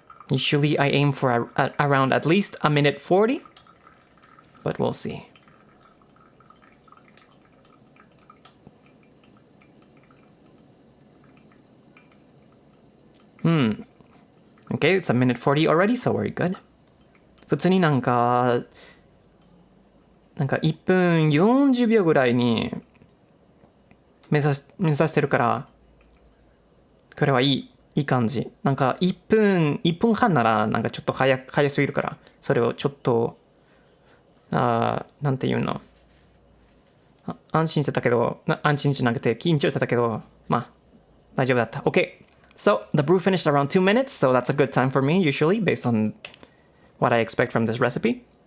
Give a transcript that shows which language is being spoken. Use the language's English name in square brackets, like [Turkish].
[English] Usually I aim for around at least a minute 40, but we'll see. Okay, it's a minute 40 already, so we're good. [Japanese] 普通になんか1分40秒ぐらいに目指してるから、これはいい感じ。なんか1分半ならなんかちょっと早すぎるから、それをちょっとなんていうの、安心してたけど、安心じゃなくて緊張してたけど、まあ大丈夫だった。 [English] Okay, so the brew finished around 2 minutes, so that's a good time for me usually based on what I expect from this recipe.